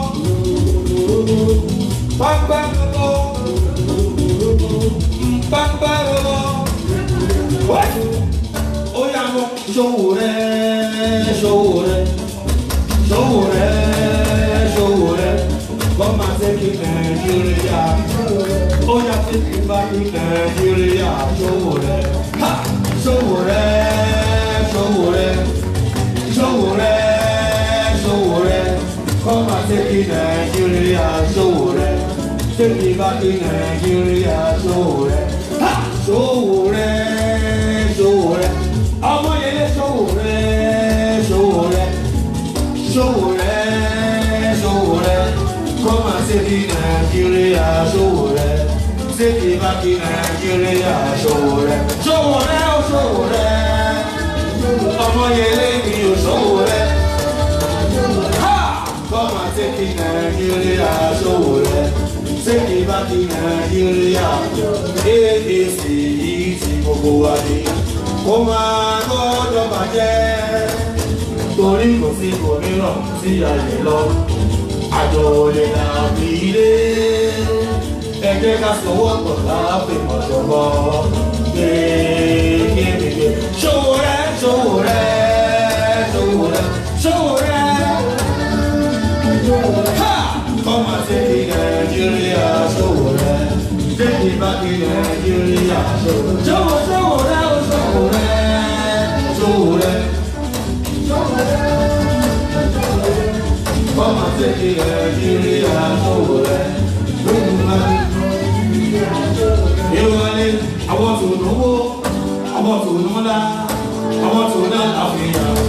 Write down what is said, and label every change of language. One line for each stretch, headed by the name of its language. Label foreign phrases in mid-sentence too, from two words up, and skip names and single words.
English: What? Oh, yeah, Sowore. Come and take it, Nigeria. Oh, yeah, take it back in Nigeria. Sowore. Ha! Sowore. Come and take it, Nigeria. Sowore. Take it back in Nigeria. Sowore. Ha! Sowore. Omoyele Sowore. Come and take it, Nigeria. Sowore. Take it back in Nigeria. Sowore. Omoyele Sowore. Ha! Come and take it, Nigeria. Sowore. Take it back in Nigeria.
Yoruba: ABC ti gbogbo wa ni. Kó máa gbọ́dọ̀ bàjẹ́. Torí kò sí òmíràn sí ayé lọ. Àjọ olè náà fi ilé. jẹ́ ká sọ̀wọ́ pọ̀ láàfin mọ̀jọ̀bọ̀.
English: Sowore, Sowore, Sowore, Sowore. Ha! Come and take it, Nigeria, Sowore. Take it back in Nigeria, Sowore, Sowore, Sowore, Sowore. Come and take it, Nigeria, Sowore. I want to know, I want to know that, I want to know Africa.